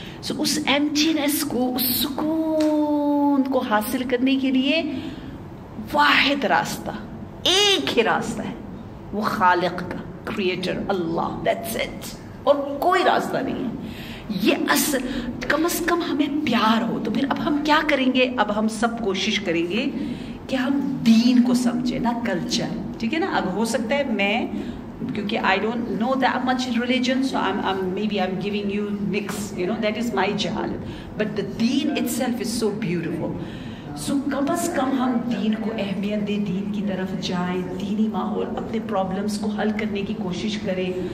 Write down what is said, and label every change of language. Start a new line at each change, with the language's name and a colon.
Hindi: सो उस एम्प्टीनेस को, उस सुकून को हासिल करने के लिए वाहिद रास्ता, एक ही रास्ता है, वो खालिक का, क्रिएटर अल्लाह, दैट्स इट. और कोई रास्ता नहीं है. ये असल कम से कम हमें प्यार हो. तो फिर अब हम क्या करेंगे? अब हम सब कोशिश करेंगे कि हम दीन को समझें, ना कल्चर. ठीक है ना. अब हो सकता है मैं, क्योंकि
English: I don't know that much religion, so I'm giving you mix, you know, that is my jahalat, but the deen itself is so beautiful.
Hindi: So कम से कम हम दीन को अहमियत दें, दीन की तरफ जाएं, दीनी माहौल, अपने प्रॉब्लम्स को हल करने की कोशिश करें.